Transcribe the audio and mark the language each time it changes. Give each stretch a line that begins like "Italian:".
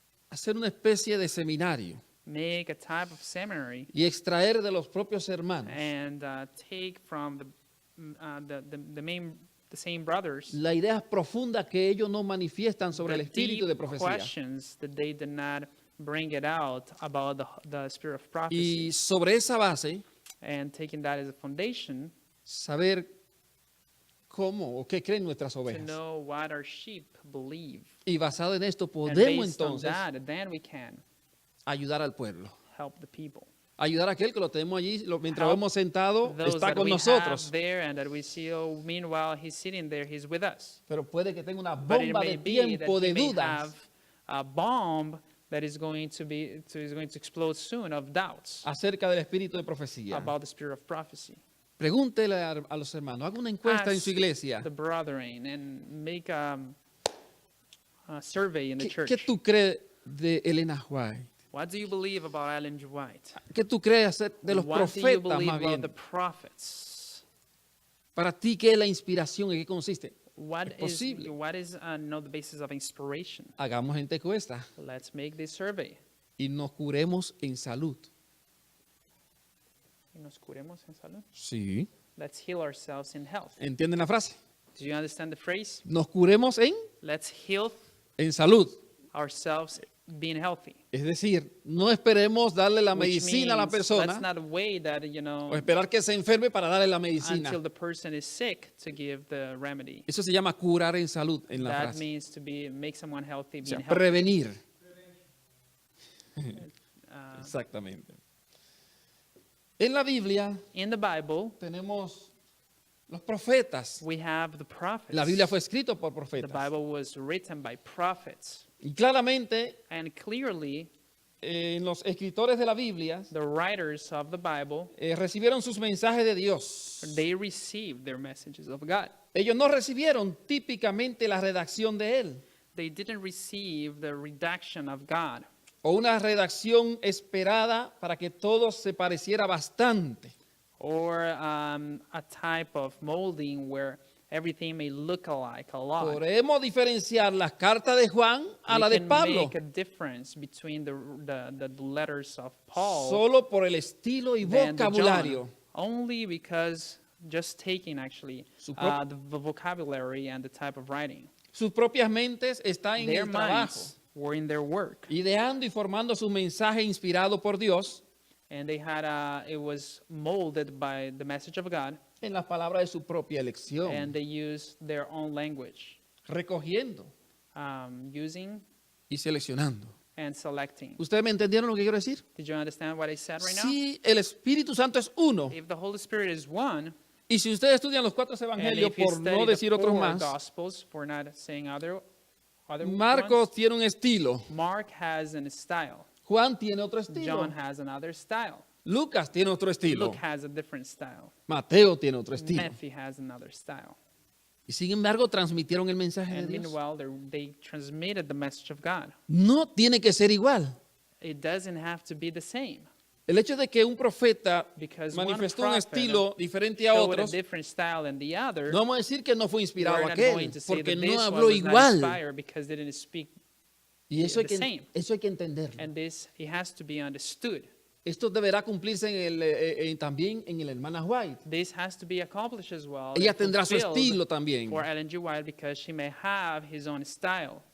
Spanish: hacer una especie de seminario
English: make a type of seminary
Spanish: y extraer de los propios hermanos
English: and take from the same brothers
Spanish: las ideas profundas que ellos no manifiestan sobre el
English: the
Spanish: espíritu de
English: deep
Spanish: profecía.
English: questions that they did not bring it out about the spirit of prophecy,
Spanish: Y sobre esa base,
English: and taking that as a foundation
Spanish: saber cómo o qué creen nuestras
English: to
Spanish: ovejas.
English: know what our sheep believe.
Spanish: Y basado en esto
English: And
Spanish: podemos
English: based on
Spanish: entonces
English: that, then we can
Spanish: ayudar al pueblo.
English: help the people.
Spanish: Ayudar a aquel que lo tenemos allí, mientras lo
English: Help
Spanish: hemos sentado,
English: Those
Spanish: está
English: that
Spanish: con
English: we
Spanish: nosotros.
English: have there and that we see, oh, meanwhile he's sitting there, he's with us.
Spanish: Pero puede que tenga una
English: But it
Spanish: bomba
English: may be that
Spanish: tiempo
English: he
Spanish: de
English: may
Spanish: dudas.
English: have a bomb that is going to explode soon of doubts
Spanish: Acerca del espíritu de profecía.
English: about the spirit of prophecy.
Spanish: Pregúntele a los hermanos, haga una encuesta en
English: Ask
Spanish: su iglesia.
English: the brethren and make a survey in the
Spanish: ¿Qué,
English: church.
Spanish: qué tú crees de Elena White?
English: What do you believe about Ellen G. White?
Spanish: ¿Qué tú crees de los
English: What do you
Spanish: profetas
English: believe
Spanish: más
English: about
Spanish: bien?
English: the prophets?
Spanish: Para ti, ¿qué es la inspiración? ¿En qué consiste?
English: What
Spanish: Es
English: is
Spanish: posible.
English: the basis of inspiration?
Spanish: Hagamos gente encuesta
English: Let's make this survey.
Spanish: y nos curemos en salud. Y nos curemos en salud. Sí.
English: Let's heal ourselves in health.
Spanish: ¿Entienden la frase?
English: Do you understand the phrase?
Spanish: Nos curemos
English: Let's heal
Spanish: en salud.
English: ourselves being healthy.
Spanish: Es decir, no esperemos darle la
English: Which
Spanish: medicina a la
English: means
Spanish: persona
English: let's not wait that,
Spanish: o esperar que se enferme para darle la medicina.
English: until the person is sick to give the remedy.
Spanish: Eso se llama curar en salud en la
English: That
Spanish: frase.
English: means to make someone healthy,
Spanish: O sea,
English: being healthy.
Spanish: prevenir. Uh, Exactamente. En la Biblia
English: in the Bible,
Spanish: tenemos los profetas.
English: we have the prophets.
Spanish: La Biblia fue escrita por
English: The
Spanish: profetas.
English: Bible was written by prophets.
Spanish: Y claramente
English: And clearly,
Spanish: en los escritores de la Biblia
English: the writers of the Bible,
Spanish: recibieron sus mensajes de Dios.
English: they received their messages of God.
Spanish: Ellos no recibieron típicamente la redacción de él
English: They didn't receive the redaction of God
Spanish: o una redacción esperada para que todo se pareciera bastante.
English: or a type of molding where everything may look alike a lot.
Spanish: Podemos diferenciar las cartas de Juan a
English: We
Spanish: la de
English: can
Spanish: Pablo
English: make a difference between the letters of Paul
Spanish: solo por el estilo y
English: than the
Spanish: vocabulario.
English: John, only because just taking actually
Spanish: Su prop-
English: the vocabulary and the type of writing.
Spanish: Sus propias mentes están en
English: Their
Spanish: el trabajo,
English: minds were in their work,
Spanish: ideando y formando su mensaje inspirado por Dios
English: and they had it was molded by the message of God,
Spanish: en las palabras de su propia elección,
English: and they used their own language,
Spanish: recogiendo
English: using
Spanish: y seleccionando.
English: and selecting.
Spanish: ¿Ustedes me entendieron lo que quiero decir?
English: Did you understand what I said right now?
Spanish: Si el Espíritu Santo es uno,
English: If the Holy Spirit is one,
Spanish: y si ustedes estudian los 4
English: and
Spanish: evangelios,
English: if you
Spanish: por
English: study
Spanish: no
English: the
Spanish: decir otros
English: four
Spanish: más,
English: Gospels, for not saying other
Spanish: Marcos
English: ones,
Spanish: tiene un estilo,
English: Mark has a style.
Spanish: Juan tiene otro estilo,
English: John has another style.
Spanish: Lucas tiene otro estilo,
English: Luke has a different style.
Spanish: Mateo tiene otro estilo.
English: Matthew has another style.
Spanish: Y sin embargo transmitieron el mensaje de
English: And
Spanish: Dios.
English: meanwhile, they transmitted the message of God.
Spanish: No tiene que ser igual.
English: It doesn't have to be the same.
Spanish: El hecho de que un profeta
English: Because one
Spanish: manifestó un
English: prophet
Spanish: estilo diferente a
English: showed a
Spanish: otros,
English: different style than the other.
Spanish: no vamos a decir que no fue inspirado
English: We're not going
Spanish: aquel,
English: to say
Spanish: porque
English: that
Spanish: no
English: this one
Spanish: habló
English: was not
Spanish: igual.
English: inspired because they didn't speak.
Spanish: Y eso hay,
English: the same.
Spanish: eso hay que entenderlo.
English: And this, it has to be understood.
Spanish: Esto deberá cumplirse también en el hermana White.
English: This has to be accomplished as well.
Spanish: Ella
English: and
Spanish: tendrá su
English: fulfilled
Spanish: estilo también.
English: for Ellen G. White because she may have his own style.